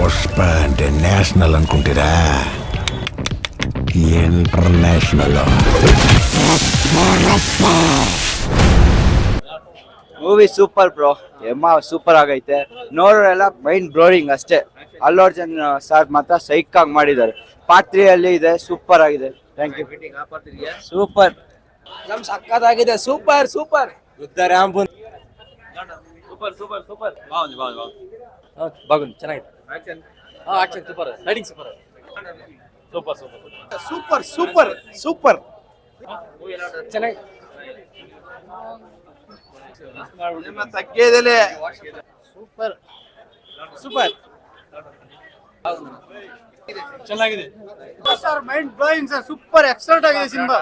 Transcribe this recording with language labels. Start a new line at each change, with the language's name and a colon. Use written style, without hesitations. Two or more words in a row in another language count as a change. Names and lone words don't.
Telugu: పుష్ప అంటే నేషనల్ అనుకుంటారా?
Kannada: ಇಂಟರ್ನ್ಯಾಷನಲ್.
English: movie super bro,
Kannada: ಎಮ್ಮ ಸೂಪರ್ ಆಗೈತೆ. ನೋಡೋರೆಲ್ಲ
English: mind blowing
Kannada: ಅಷ್ಟೇ. ಅಲ್ಲು ಅರ್ಜುನ್ ಸರ್ ಮಾತ್ರ ಸೈಕ್ ಆಗಿ ಮಾಡಿದ್ದಾರೆ. ಪಾರ್ಟ್ 3 ಅಲ್ಲಿ ಇದೆ, ಸೂಪರ್ ಆಗಿದೆ.
English: thank you.
Kannada: ಸೂಪರ್ ನಮ್ ಸಕ್ಕತ್ತಾಗಿದೆ.
English: super super ರುದ್ರರಾಂಬುನ್ super super super
Telugu: బాగుంది బాగుంది బాగుంది ಚೆನ್ನಾಗಿದೆ
English: action super lighting super super super super super super
Kannada: ಚೆನ್ನಾಗಿದೆ ನಿಮ್ಮ ತಗ್ಗೇದಲೆ
English: super super
Kannada: ಚೆನ್ನಾಗಿದೆ
English: sir mind blowing sir super excellent
Kannada: ಆಗಿದೆ ಸಿನಿಮಾ.